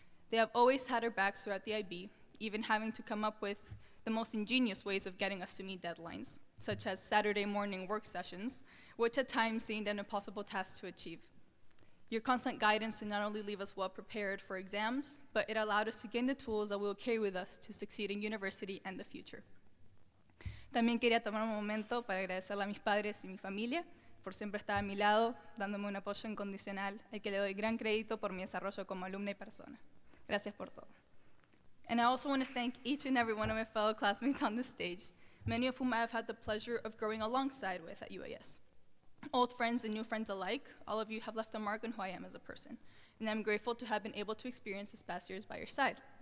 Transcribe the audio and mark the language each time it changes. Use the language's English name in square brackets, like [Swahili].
[English] They have always had our backs throughout the IB, even having to come up with the most ingenious ways of getting us to meet deadlines, such as Saturday morning work sessions, which at times seemed an impossible task to achieve. Your constant guidance did not only leave us well prepared for exams, but it allowed us to gain the tools that we will carry with us to succeed in university and the future. [Spanish] También quería tomar un momento para agradecerle a mis padres y mi familia por siempre estar a mi lado, dándome un apoyo incondicional, al que le doy gran crédito por mi desarrollo como alumna y persona. Gracias por todo. [English] And I also want to thank each and every one of my fellow classmates on this stage, many of whom I have had the pleasure of growing alongside with at UAS. Old friends and new friends alike, all of you have left a mark on who I am as a person, and I'm grateful to have been able to experience this past years by your side.